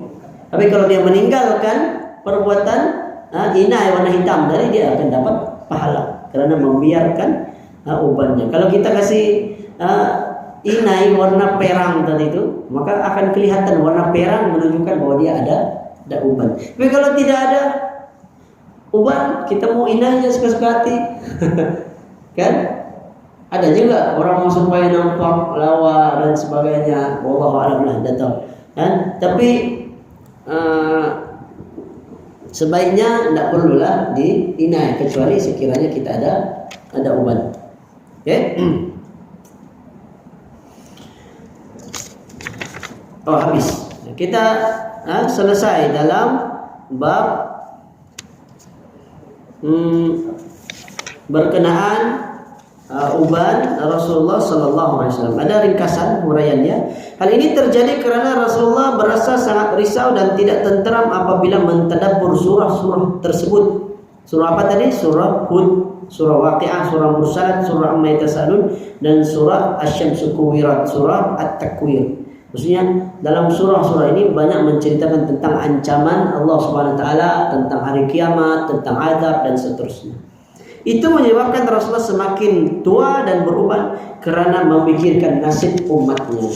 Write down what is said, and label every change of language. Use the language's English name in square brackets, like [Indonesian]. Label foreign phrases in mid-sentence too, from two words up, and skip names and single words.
[Malay] Tapi kalau dia meninggalkan perbuatan inai warna hitam, dari dia akan dapat pahala karena membiarkan ubannya. Kalau kita kasih inai warna perang tadi itu, maka akan kelihatan warna perang menunjukkan bahwa dia ada uban. Tapi kalau tidak ada uban, kita mau inainya suka-suka hati. Kan? Ada juga orang mau supaya nampak lawa dan sebagainya. [Arabic] والله أعلم [Malay] lah, tahu. Kan? Tapi sebaiknya tidak perlulah di inai kecuali sekiranya kita ada uban. Oke? Oh, habis. Kita selesai dalam bab berkenaan uban Rasulullah [Arabic] صلى الله عليه وسلم. [Malay] Ada ringkasan huraiannya. Hal ini terjadi karena Rasulullah berasa sangat risau dan tidak tenteram apabila mentadabbur surah-surah tersebut. Surah apa tadi? Surah Hud, surah Waqiah, surah Mursalat, surah Amma Yatasaalun, dan surah Asy-Syamsu Kuwirat, surah At-Takwir. Maksudnya dalam surah-surah ini banyak menceritakan tentang ancaman Allah [Arabic] سبحانه وتعالى, [Malay] tentang hari kiamat, tentang azab dan seterusnya. Itu menyebabkan Rasulullah semakin tua dan beruban karena memikirkan nasib umatnya.